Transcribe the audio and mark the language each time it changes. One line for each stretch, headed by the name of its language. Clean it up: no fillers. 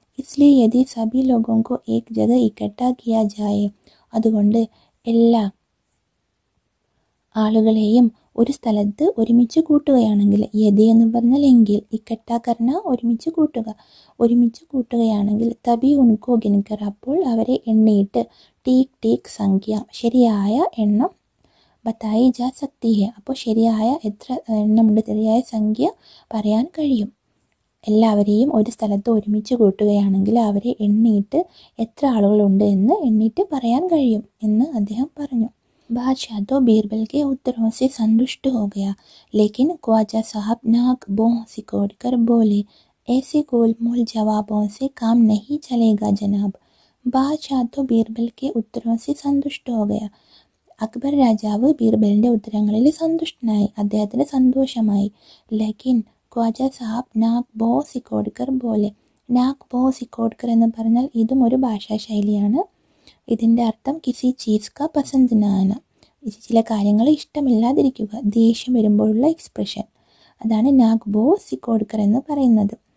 Hindi: इसलिए यदि सभी लोगों को एक जगह इकट्ठा किया जाए,
Malayalam: അതുകൊണ്ട് എല്ലാ ആളുകളെയും ഒരു സ്ഥലത്ത് ഒരുമിച്ച് കൂട്ടുകയാണെങ്കിൽ, യതി എന്ന് പറഞ്ഞാൽ എങ്കിൽ, ഇക്കട്ടാക്കർണ ഒരുമിച്ച് കൂട്ടുകയാണെങ്കിൽ,
Hindi: തബി ഉൻകോ ഗിൻകർ,
Malayalam: അപ്പോൾ അവരെ എണ്ണിയിട്ട്,
Hindi: ടീക് ടീക് സംഖ്യ,
Malayalam: ശരിയായ എണ്ണം,
Hindi: ബത്തായി ജാ സക്തി ഹെ,
Malayalam: അപ്പോൾ ശരിയായ എത്ര എണ്ണമുണ്ട്, ശരിയായ സംഖ്യ പറയാൻ കഴിയും. എല്ലാവരെയും ഒരു സ്ഥലത്ത് ഒരുമിച്ച് കൂട്ടുകയാണെങ്കിൽ അവരെ എണ്ണിയിട്ട് എത്ര ആളുകളുണ്ട് എന്ന് എണ്ണിയിട്ട് പറയാൻ കഴിയും എന്ന് അദ്ദേഹം പറഞ്ഞു.
Hindi: बादशाह तो बीरबल के उत्तरों से संतुष्ट हो गया, लेकिन ख्वाजा साहब नाक भौं सिकोड़ कर बोले, ऐसे गोलमोल जवाबों से काम नहीं चलेगा जनाब. बादशाह तो बीरबल के उत्तरों से संतुष्ट हो गया.
Malayalam: അക്ബർ രാജാവ് ബീർബലിൻ്റെ ഉത്തരങ്ങളിൽ സന്തുഷ്ടനായി, അദ്ദേഹത്തിന് സന്തോഷമായി.
Hindi: ലേക്കിൻ ഖ്വാജ സാഹബ് നാക് ബോ സിക്കോഡ്കർ
Malayalam: പോലെ, നാക് ബോ സിക്കോഡ്കർ എന്ന് പറഞ്ഞാൽ ഇതും ഒരു ഭാഷാ ശൈലിയാണ്. ഇതിൻ്റെ അർത്ഥം
Hindi: കിസി ചീസ് കാ പസന്ത് നാന,
Malayalam: ചില കാര്യങ്ങൾ ഇഷ്ടമില്ലാതിരിക്കുക, ദേഷ്യം വരുമ്പോഴുള്ള എക്സ്പ്രഷൻ, അതാണ് നാക് ബോ സിക്കോഡ്കർ എന്ന് പറയുന്നത്.